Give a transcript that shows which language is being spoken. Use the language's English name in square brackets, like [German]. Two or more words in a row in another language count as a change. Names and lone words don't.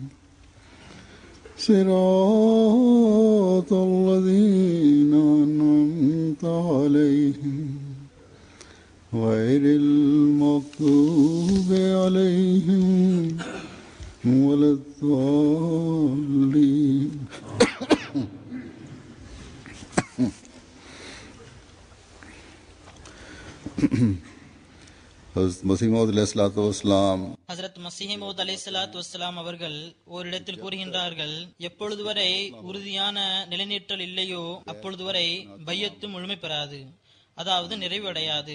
[Arabic] صراط الذين أنعمت عليهم غير المغضوب عليهم ولا الضالين ஹஜ்ரத் [Tamil] மஸீஹ் மவ்ஊத் [Arabic] عليه الصلاة والسلام [Tamil] அவர்கள் ஓரிடத்தில் கூறுகின்றார்கள், எப்பொழுது வரை உறுதியான நிலைநிற்றல் இல்லையோ அப்பொழுது வரை பையத்து முழுமை பெறாது, அதாவது நிறைவடையாது.